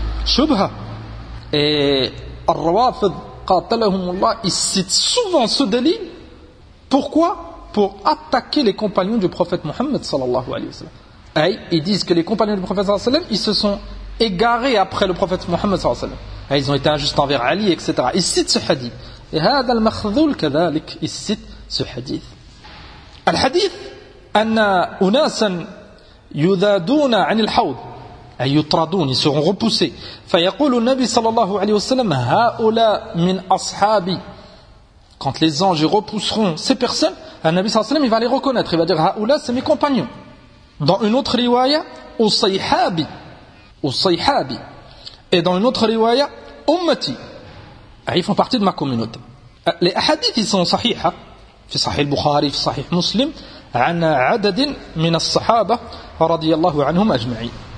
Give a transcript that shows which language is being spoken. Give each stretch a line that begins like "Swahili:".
French: Shubha. Et Ar-Rawafid qatalahumullah, il cite souvent ce délit. Pourquoi? Pour attaquer les compagnons du prophète Mohammed sallallahu alayhi wa sallam. Ils disent que les compagnons du prophète sallallahu alayhi wa sallam, ils se sont égarés après le prophète Mohammed sallallahu alayhi wa sallam. Ils ont été injustes envers Ali, etc. Il cite ce hadith.
Arabic: Et هذا المخذول كذلك يثبت
French: ce hadith.
Arabic: Al hadith أن أناسا يذادون عن الحوض أي يطردون,
French: ils seront repoussés.
Arabic: فيقول النبي صلى الله عليه وسلم هؤلاء من أصحابي.
French: Quand les anges repousseront ces personnes, le Nabi صلى الله عليه وسلم il va les reconnaître, il va dire هؤلاء c'est mes compagnons. Dans une autre riwaya
Arabic: أصيحابي أصيحابي,
French: et dans une autre riwaya أمتي, ils font partie de ma communauté. Les hadiths, ils sont sahih, fi sahih al-Bukhari, fi sahih Muslim,
Arabic: an adad min as-sahaba radiyallahu anhum ajma'in.